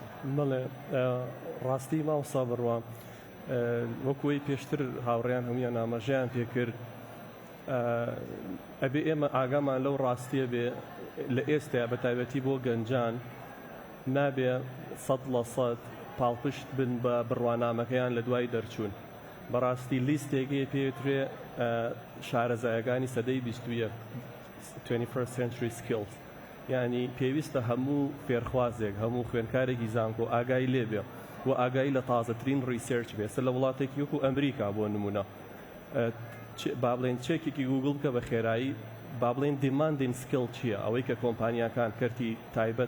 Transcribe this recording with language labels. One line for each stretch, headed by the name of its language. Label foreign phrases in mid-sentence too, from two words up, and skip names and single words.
Central Kurdish: بەڵێ ڕاستی مامۆستا بڕوا وەکوی پێشتر هاوڕێیان هەمویان ئاماژەیان پێکرد ئەبێ ئێمە ئاگامان لەو ڕاستیە بێ لە ئێستا بە تایبەتی بۆ گەنجان نابێ 100% پاڵپشت بن بە بڕوانامەکەیان لە دوای دەرچوون بەڕاستی لیستێکی پێوترێ شارەزایەکانی سەدەی
English: 21st century skills
Central Kurdish: یعنی پێویستە هەموو فێرخوازێک هەموو خوێندکارێکی زانکۆ ئاگای لێبێ و ئاگای لە تازەترین ریسێرچ بێ لە وڵاتێکی وەکو ئەمریکا بۆ نمونە با بڵێن چێکێکی گوگڵ بکە بە خێرایی با بڵێن
English: demanding skill
Central Kurdish: چییە ئەوەی کە کۆمپانیەکان کەرتی تایبەت